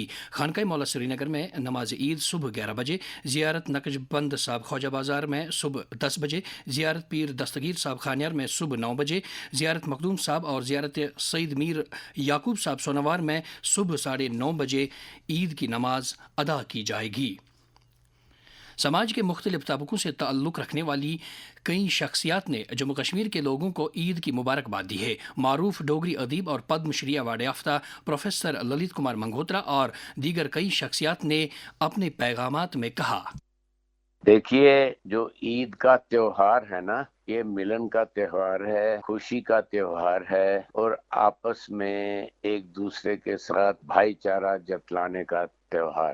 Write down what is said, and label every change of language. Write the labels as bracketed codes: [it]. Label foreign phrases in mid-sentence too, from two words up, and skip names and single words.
[ur] خانقاہ مولا سری نگر میں نماز عید صبح 11 بجے، زیارت نقش بند صاحب خواجہ بازار میں صبح 10 بجے، زیارت پیر دستگیر صاحب خانیار میں صبح 9 بجے، زیارت مخدوم صاحب اور زیارت سعید میر یعقوب صاحب سونوار میں صبح 9:30 بجے عید کی نماز ادا کی جائے گی۔ سماج کے مختلف طبقوں سے تعلق رکھنے والی کئی شخصیات نے جموں کشمیر کے لوگوں کو عید کی مبارکباد دی ہے۔ معروف ڈوگری ادیب اور پدم شری ایوارڈ یافتہ پروفیسر للت کمار منگوترا اور دیگر کئی شخصیات نے اپنے پیغامات میں کہا: دیکھیے، جو عید کا تہوار ہے نا، یہ ملن کا تہوار ہے، خوشی کا تہوار ہے، اور آپس میں ایک دوسرے کے ساتھ بھائی چارہ جتلانے کا تہوار۔